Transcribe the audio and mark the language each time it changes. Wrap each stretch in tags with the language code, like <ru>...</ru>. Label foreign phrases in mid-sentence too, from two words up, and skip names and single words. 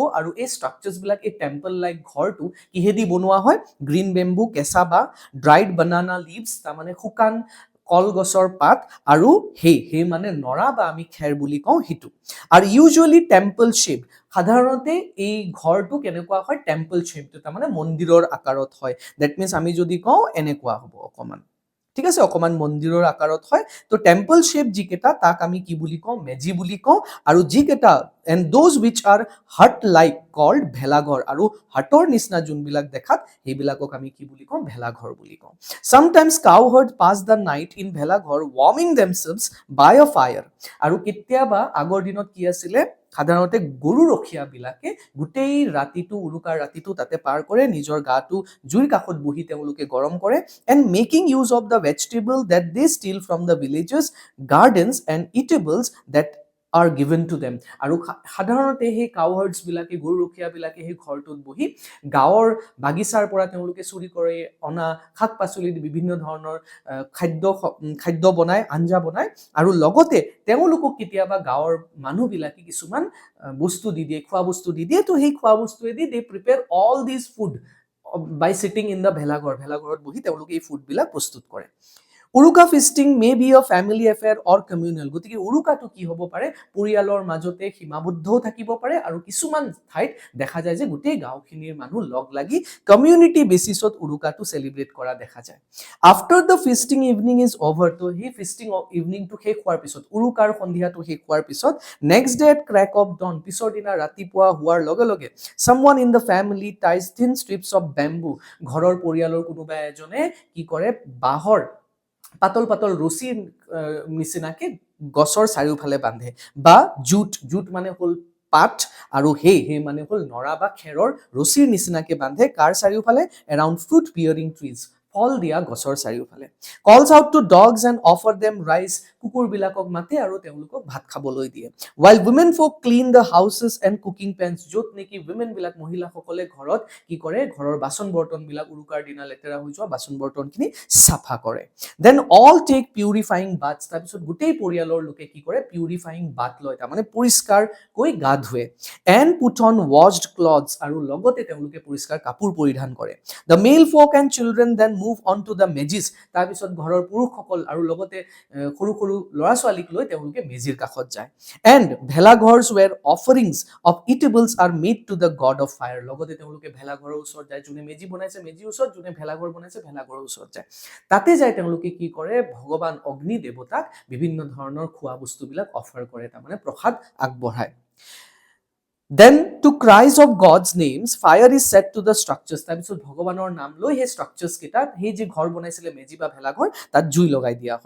<as>আৰু এই structures বিলাক এই</as> <en>temple like</en> <as>ঘৰটো কিহেদি বনোৱা হয়</as> <en>green bamboo</en> <as>কেঁচা বা</as> <en>dried banana leaves</en> <as>তাৰ মানে শুকান কলগছৰ পাত আৰু হে মানে নৰা বা আমি খেৰ বুলি কওঁ হিটু আৰু</as> <en>usually temple shape</en> <as>সাধাৰণতে এই ঘৰটো কেনেকুৱা হয়</as> <en>temple shapeটো</en> <as>তাৰ মানে মন্দিৰৰ আকাৰত হয়</as> <en>that means</en> <as>আমি যদি কওঁ এনেকুৱা হ'ব অকমান ঠিক আছে, অকমান মন্দিৰৰ আকাৰত হয়। তো</as> <en>temple shape</en> <as>যিকেইটা তাক আমি কি বুলি কওঁ, মেজি বুলি কওঁ। আৰু যিকেইটা</as> <en>and those which are hut like called</en> <as>ভেলাঘৰ, আৰু হাটৰ নিচিনা যোনবিলাক দেখাত সেইবিলাকক আমি কি বুলি কওঁ, ভেলাঘৰ বুলি কওঁ।</as> <en>Sometimes cow herd pass the night in ভেলাঘৰ warming themselves by a fire,</en> <as>আৰু কেতিয়াবা আগৰ দিনত কি আছিলে, সাধাৰণতে গৰু ৰখীয়া বিলাকে গোটেই ৰাতিটো, উৰুকাৰ ৰাতিটো তাতে পাৰ কৰে, নিজৰ গাটো জুইৰ কাষত বহি তেওঁলোকে গৰম কৰে,</as> <en>and making use of the vegetable that they steal from the villages, gardens and eatables that are given to them.</en> <as>আৰু সাধাৰণতে সেই</as> <en>cow herds</en> <as>বিলাকে, গৰু ৰখীয়া বিলাকে সেই ঘৰটোত বহি গাঁৱৰ বাগিচাৰ পৰা তেওঁলোকে চুৰি কৰি অনা শাক পাচলি, বিভিন্ন ধৰণৰ খাদ্য বনায়, আঞ্জা বনায়, আৰু লগতে তেওঁলোকক কেতিয়াবা গাঁৱৰ মানুহবিলাকে কিছুমান বস্তু দি দিয়ে, খোৱা বস্তু দি দিয়ে। তো সেই খোৱা বস্তুৱেদি</as> <en>they prepare all this food by sitting in the ভেলাঘৰ,</en> <as>ভেলাঘৰত বহি তেওঁলোকে এই ফুডবিলাক প্ৰস্তুত কৰে।</as> <en>উৰুকা feasting may be a family affair or communal,</en> <as>গতিকে উৰুকাটো কি হ'ব পাৰে, পৰিয়ালৰ মাজতে সীমাবদ্ধও থাকিব পাৰে, আৰু কিছুমান ঠাইত দেখা যায় যে গোটেই গাঁওখিনিৰ মানুহ লগ লাগি</as> <en>community basisত</en> <as>উৰুকাটো চেলিব্ৰেট কৰা দেখা যায়।</as> <en>after the feasting evening is over,</en> <as>তো সেই</as> <en>feasting eveningটো</en> <as>শেষ হোৱাৰ পিছত, উৰুকাৰ সন্ধিয়াটো শেষ হোৱাৰ পিছত, নেক্সট</as> <en>day at crack of dawn,</en> <as>পিছৰ দিনা ৰাতিপুৱা হোৱাৰ লগে লগে, someone in the family ties thin strips of bamboo, ঘৰৰ পৰিয়ালৰ কোনোবা এজনে কি কৰে, বাঁহৰ পাতল পাতল ৰছীৰ নিচিনাকে গছৰ চাৰিওফালে বান্ধে, বা জুট মানে হ'ল পাত, আৰু সেই মানে হ'ল নৰা বা খেৰৰ ৰছীৰ নিচিনাকে বান্ধে, কাৰ চাৰিওফালে,</as> <en>around fruit bearing trees,</en> <as>ফল দিয়া গছৰ চাৰিওফালে।</as> <en>calls out to dogs and offer them rice, কুকুৰবিলাকক মাতে আৰু তেওঁলোকক ভাত খাবলৈ দিয়ে। while women folk clean the houses and cooking pans,</en> <as>য'ত নেকি women বিলাক, মহিলাসকলে ঘৰত কি কৰে, ঘৰৰ বাচন বৰ্তনবিলাক, উৰুকাৰ দিনা লেতেৰা হৈ যোৱা বাচন বৰ্তনখিনি চাফা কৰে।</as> <en>then all take purifying baths,</en> <as>তাৰপিছত গোটেই পৰিয়ালৰ লোকে কি কৰে,</as> <en>purifying bath</en> <as>লয়, তাৰমানে পৰিষ্কাৰকৈ গা ধুৱে।</as> <en>and put on washed clothes,</en> <as>আৰু লগতে তেওঁলোকে পৰিষ্কাৰ কাপোৰ পৰিধান কৰে।</as> <en>the male folk and children then move on to the মেজিছ,</en> <as>তাৰপিছত ঘৰৰ পুৰুষসকল আৰু লগতে সৰু সৰু ল'ৰা ছোৱালীক লৈ তেওঁলোকে মেজিৰ কাষত যায়।</as> <en>and ভেলাঘৰছ where offerings of eatables are made to the god of fire,</en> <as>লগতে তেওঁলোকে ভেলাঘৰৰ ওচৰত যায়, যোনে মেজি বনাইছে মেজিৰ ওচৰত, যোনে ভেলাঘৰ বনাইছে ভেলাঘৰৰ ওচৰত যায়। তাতে যায় তেওঁলোকে কি কৰে, ভগৱান অগ্নি দেৱতাক বিভিন্ন ধৰণৰ খোৱা বস্তুবিলাক অফাৰ কৰে, তাৰমানে প্ৰসাদ আগবঢ়ায়।</as> <en>Then to cries of God's names, fire is set to the structures,</en> <as>তাৰপিছত ভগৱানৰ নাম লৈ সেই structures কেইটাত, সেই যে ঘৰ বনাইছিলে মেজি বা ভেলাঘৰ, তাত জুই লগাই দিয়া হয়।</as>